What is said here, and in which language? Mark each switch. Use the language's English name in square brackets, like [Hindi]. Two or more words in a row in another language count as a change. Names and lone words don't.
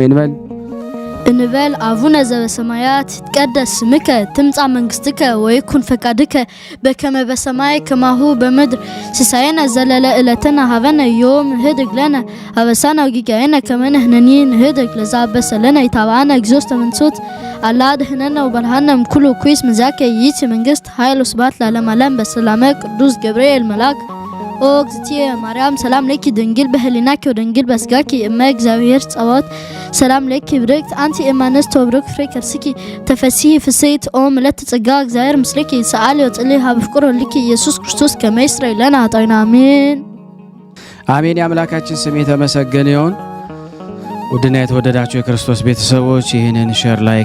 [Geez] እንበል። አቡነ ዘበሰማያት ይትቀደስ ስምከ ትምጻእ መንግሥትከ ወይኩን ፈቃድከ በከመ በሰማይ ከማሁ በምድር ሲሳየነ ዘለለ ዕለትነ ሀበነ ዮም ንህድግ ለነ አበሳነ ወጌጋየነ ከመ ንሕነኒ ንህድግ ለዘአበሰ ለነ ኢታብአነ እግዚኦ ውስተ መንሱት አላ አድኅነነ ወበልሐነ እምኩሉ ኩይስ ምዛከ ይእቲ መንግሥት ኃይል ወስብሐት ለዓለመ ዓለም በሰላመ ቅዱስ ገብርኤል መልአክ ኦ እግዝእትየ ማርያም ሰላም ለኪ ድንግል በህሊናኪ ወድንግል በስጋኪ እመ እግዚአብሔር ጸባኦት ሰላም ለኪ ብርክት አንቲ እማንስት ወብሩክ ፍሬ ከርስኪ ተፈሥሒ ፍሥሕት ኦ ምልዕተ ጸጋ እግዚአብሔር ምስሌኪ ሰአሊ ወጽልይ ሀበ ፍቁር ወልድኪ ኢየሱስ ክርስቶስ ከመ ይስረይ ለነ ኃጣውኢነ አሜን። [Amharic] አሜን። የአምላካችን ስም የተመሰገነ ይሁን። ውድና የተወደዳችሁ የክርስቶስ ቤተሰቦች ይህንን [English] share like